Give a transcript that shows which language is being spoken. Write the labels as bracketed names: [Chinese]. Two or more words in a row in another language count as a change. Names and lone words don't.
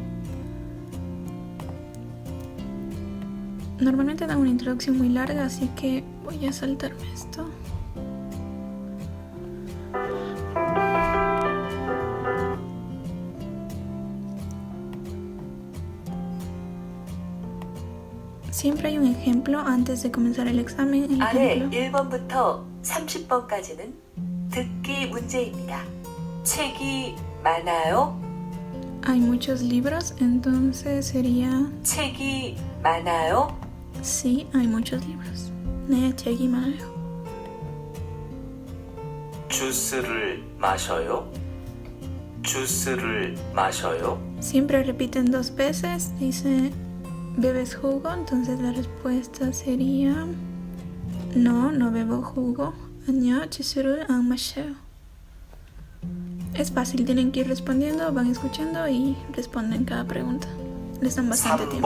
[Spanish] Normalmente dan una introducción muy larga, así que voy a saltarme esto. Siempre hay un ejemplo antes de comenzar el examen. [Korean] 아래 1번부터 30번까지는 듣기 문제입니다. 책이 많아요? [Spanish] Hay muchos libros, entonces sería [Korean] 책이 많아요? [Spanish] sí, hay muchos libros. [Korean] 네, 책이 많아요. 주스를 마셔요? 주스를 마셔요? [Spanish] Siempre repiten 2 veces, dice ¿bebes jugo? Entonces la respuesta sería no bebo jugo. [Korean] 아니요, 주스를 안 마셔요. [Spanish] Es fácil, tienen que ir respondiendo, van escuchando y responden cada pregunta. Les dan bastante tiempo.